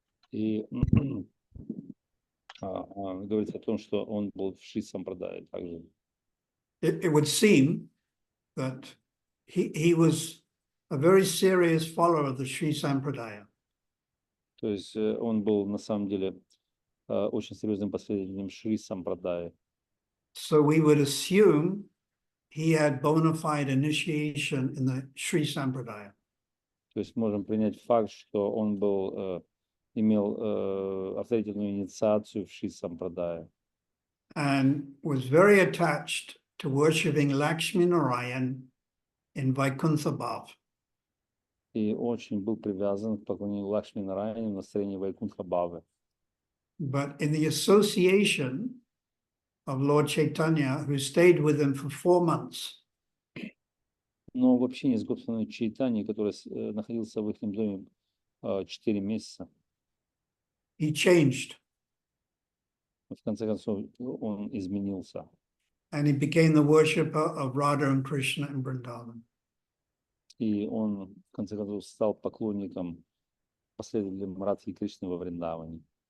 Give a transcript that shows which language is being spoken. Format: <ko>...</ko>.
<ru>И говорится о том, что он был в Шри Сампрадае также.</ru> <en>It would seem that he was a very serious follower of the Sri Sampradaya.</en> <ru>То есть он был на самом деле очень серьезным последователем Шри Сампрадая.</ru> <en>So we would assume he had bona fide initiation in the Sri Sampradaya.</en> <ru>То есть можем принять факт, что он был, имел авторитетную инициацию в Шри Сампрадая.</ru> <en>And was very attached to worshipping Lakshmi Narayan in Vaikuntha Bhav.</en> <ru>И очень был привязан к поклонению Лакшми Нараяне в настроении Вайкунтха Бхавы.</ru> <en>But in the association of Lord Chaitanya, who stayed with him for 4 months,</en> <ru>Но в общении с Госвами Чайтаньей, который находился в их доме 4 месяца,</ru> <en>he changed</en> <ru>в конце концов он изменился.</ru> <en>and he became the worshipper of Radha and Krishna in Vrindavan.</en> <ru>И он, в конце концов, стал поклонником, последователем Радхи и Кришны во Вриндаване.</ru>